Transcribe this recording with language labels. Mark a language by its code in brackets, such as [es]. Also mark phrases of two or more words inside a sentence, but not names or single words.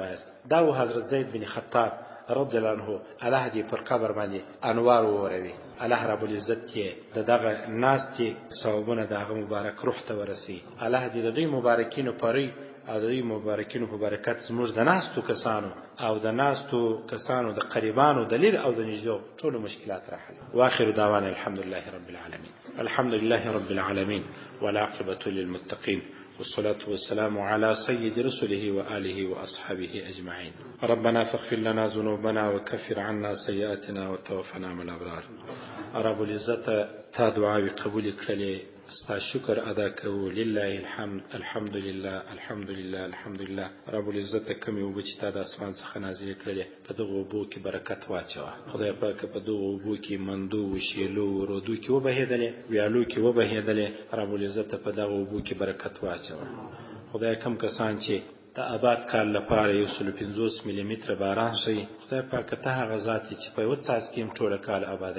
[ps] دا و حضرت زید بن خطاب [ar] رضی الله عنه [ps] الله دې پر قبر باندې انوار ووروي. الله رب العزت یې دغه ناستې ثوابونه د هغه مبارک روح ته ورسي. الله دې د دوی مبارکینو پرې او د دوی مبارکینو په برکت زموږ د ناستو کسانو او د ناستو کسانو د قریبانو د لیر او د نږدې ټولو مشکلات راحل. [ar] واخر دعوانا الحمد لله رب العالمين. الحمد لله رب العالمين والعاقبة للمتقين والصلاة والسلام على سيد رسله وآله وأصحابه أجمعين. ربنا فاغفر لنا ذنوبنا وكفر عنا سيئاتنا وتوفنا مع الأبرار. [ps] رب العزت تا دعاوی قبول کړلې، ستا شکر ادا کوو. [ar] لله الحمد، الحمد لله، الحمد لله، الحمد لله. [ps] رب العزت کومې اوبه چې تا د اسمان څخه نازلې کړلې په دغو اوبو کې برکت واچوه. خدای پاک په دغو اوبو کې مندو، شیلو، رودو کې وبهېدلې، ویالو کې وبهېدلې. رب العزت په دغو اوبو کې برکت واچوه. خدای کم کسان چې د آباد کال لپاره 150 ملي متره باران شي، خدای پاک ته هغه ذات چې په یو څاڅکي ټوله کال آباده.